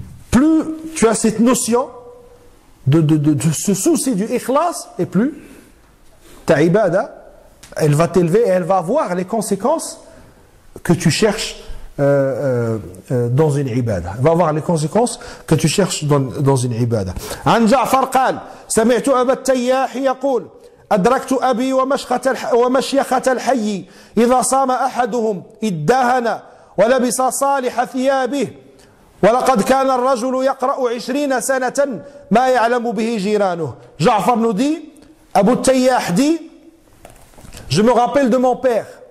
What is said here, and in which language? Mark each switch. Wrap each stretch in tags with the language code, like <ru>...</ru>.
<fr>Plus tu as cette notion de ce souci du ikhlas, et plus ta ibada, elle va t'élever et elle va avoir les conséquences que tu cherches dans une ibada. Elle va avoir les conséquences que tu cherches dans une ibada.</fr> <ar>عن جعفر قال سمعت أبا التياح يقول أدركت أبي ومشيخة الحي إذا صام أحدهم ادهن ولبس صالح ثيابه ولقد كان الرجل يقرأ 20 سنة ما يعلم به جيرانه.</ar> <fr>Ja'far nous dit, Abu Tayyah dit, je me rappelle de mon père.</fr>